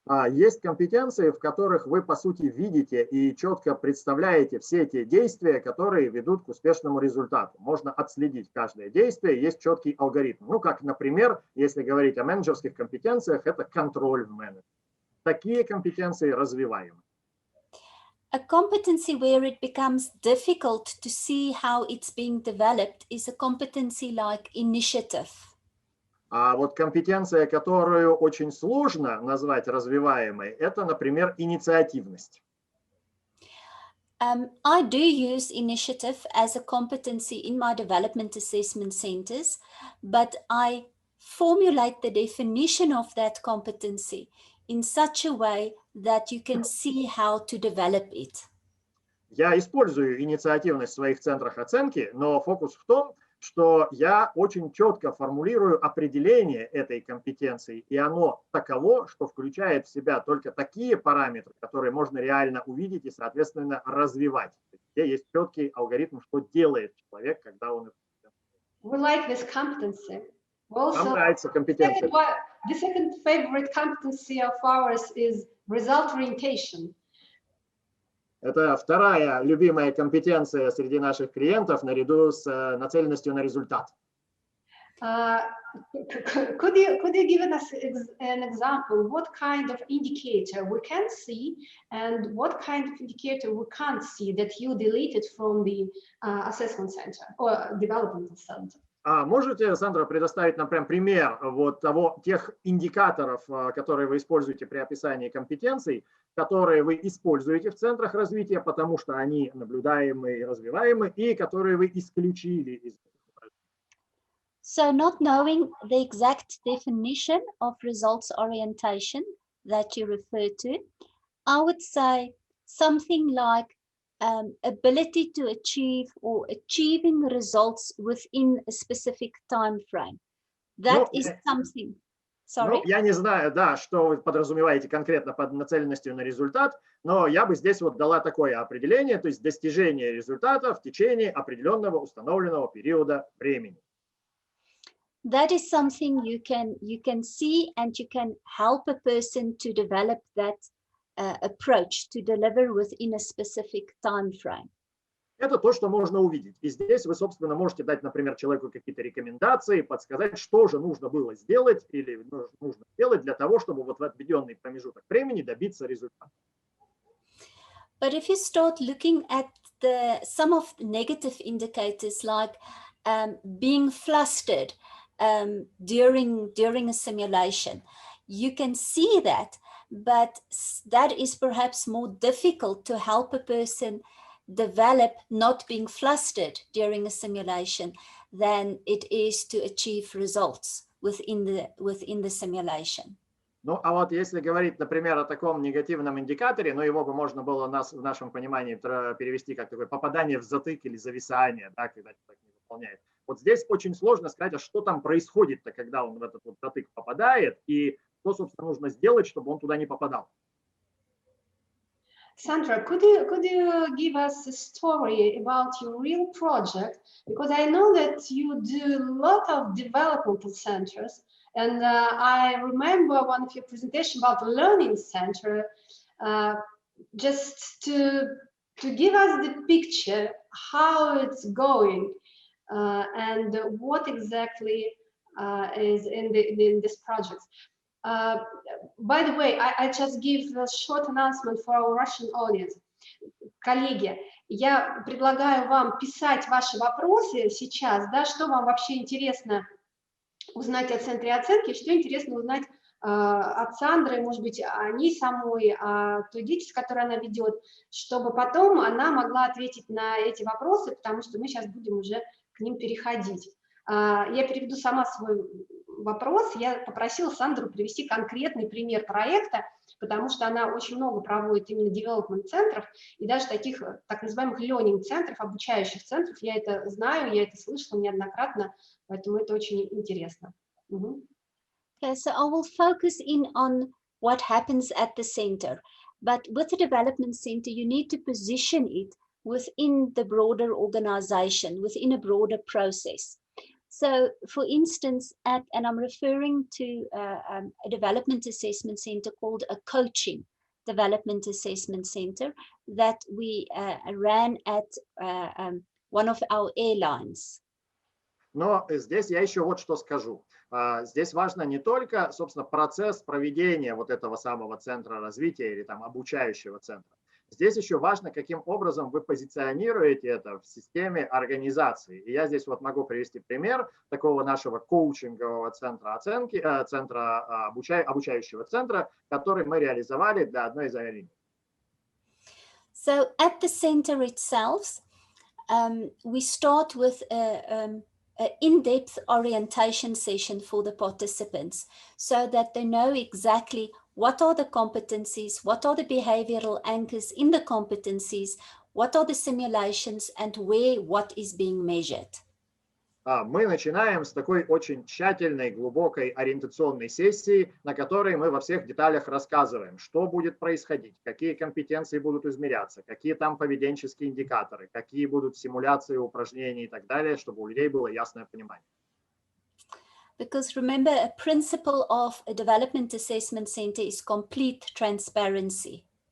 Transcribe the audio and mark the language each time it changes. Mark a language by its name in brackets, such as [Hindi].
[Russian] Есть компетенции, в которых вы, по сути, видите и четко представляете все те действия, которые ведут к успешному результату. Можно отследить каждое действие, есть четкий алгоритм. Ну, как, например, если говорить о менеджерских компетенциях, это контроль в менеджменте. Такие компетенции развиваем. [English] A competency where it becomes difficult to see how it's being developed is a competency like initiative. [Russian] А вот компетенция, которую очень сложно назвать развиваемой, это, например, инициативность. [English] I do use initiative as a competency in my development assessment centers, but I formulate the definition of that competency in such a way that you can see how to develop it. [Russian] Я использую инициативность в своих центрах оценки, но фокус в том, что я очень четко формулирую определение этой компетенции, и оно таково, что включает в себя только такие параметры, которые можно реально увидеть и, соответственно, развивать. Где есть четкий алгоритм, что делает человек, когда он... [English] We like this competency. [Russian] Нам нравится компетенция. [English] The second favorite competency of ours is result orientation. [Russian] Это вторая любимая компетенция среди наших клиентов наряду с нацеленностью на результат. [English] Could you give us an example? What kind of indicator we can see and what kind of indicator we can't see that you deleted from the assessment center or development center? [Russian] Можете, Сандра, предоставить нам прям пример вот тех индикаторов, которые вы используете при описании компетенций, которые вы используете в центрах развития, потому что они наблюдаемы и развиваемы, и которые вы исключили из... [English] So not knowing the exact definition of results orientation that you refer to, I would say something like ability to achieve or achieving results within a specific time frame. That is something. Sorry? [Russian] Я не знаю, да, что вы подразумеваете конкретно под нацеленностью на результат, но я бы здесь вот дала такое определение, то есть достижение результата в течение определенного установленного периода времени. [English] That is something you can see, and you can help a person to develop that approach to deliver within a specific time frame. [Russian] Это то, что можно увидеть. И здесь вы, собственно, можете дать, например, человеку какие-то рекомендации, подсказать, что же нужно было сделать или нужно сделать для того, чтобы вот в отведенный промежуток времени добиться результата. [English] But if you start looking at some of the negative indicators like being flustered during a simulation, you can see that, but that is perhaps more difficult to help a person develop not being flustered during a simulation than it is to achieve results within the simulation. [Russian] Ну, а вот если говорить, например, о таком негативном индикаторе, но его бы можно было в нашем понимании перевести как такое попадание в затык или зависание, да, когда человек не выполняет. Вот здесь очень сложно сказать, а что там происходит-то, когда он в этот вот затык попадает, и что, собственно, нужно сделать, чтобы он туда не попадал. [English] Sandra, could you give us a story about your real project? Because I know that you do a lot of developmental centers, and I remember one of your presentations about the learning center. Just to give us the picture how it's going and what exactly is in this project. By the way, I just give a short announcement for our Russian audience. [Russian] Коллеги, я предлагаю вам писать ваши вопросы сейчас, да, что вам вообще интересно узнать о центре оценки, что интересно узнать от Сандры, может быть, о ней самой, о той деятельности, которую она ведет, чтобы потом она могла ответить на эти вопросы, потому что мы сейчас будем уже к ним переходить. Я переведу сама свой вопрос, я попросила Сандру привести конкретный пример проекта, потому что она очень много проводит именно девелопмент-центров и даже таких так называемых learning-центров, обучающих центров. Я это знаю, я это слышала неоднократно, поэтому это очень интересно. [English] Okay, so I will focus in on what happens at the center. But with the development center, you need to position it within the broader organization, within a broader process. So, for instance, and I'm referring to a development assessment center called a coaching development assessment center that we ran at one of our airlines. [Russian] Но здесь я еще вот что скажу. Здесь важно не только, собственно, процесс проведения вот этого самого центра развития или там обучающего центра. Здесь еще важно, каким образом вы позиционируете это в системе организации. И я здесь вот могу привести пример такого нашего коучингового центра оценки, обучающего центра, который мы реализовали для одной из авиалиний. [English] So at the center itself, we start with an in-depth orientation session for the participants so that they know exactly what are the competencies, what are the behavioral anchors in the competencies, what are the simulations, and where what is being measured. [Russian] Мы начинаем с такой очень тщательной, глубокой ориентационной сессии, на которой мы во всех деталях рассказываем, что будет происходить, какие компетенции будут измеряться, какие там поведенческие индикаторы, какие будут симуляции, упражнения и так далее, чтобы у людей было ясное понимание. [English] Because remember, a principle of a development assessment center is complete transparency.